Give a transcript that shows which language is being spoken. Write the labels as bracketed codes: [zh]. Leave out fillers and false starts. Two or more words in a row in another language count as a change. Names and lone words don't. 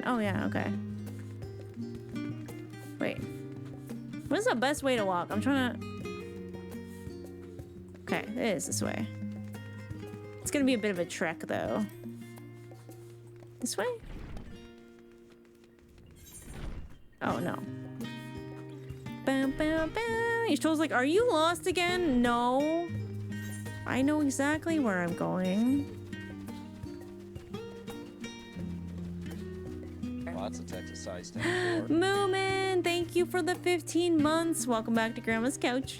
[en] Oh yeah, okay. Wait. What's the best way to walk? I'm trying to... Okay, it is this way. It's gonna be a bit of a trek, though. This way? Oh, no. Bam, bam, bam. Y'shto's like, are you lost again? No. I know exactly where I'm going. Lots of Texas size 10. Moomin! Jason, thank you for the 15 months. Welcome back to Grandma's Couch.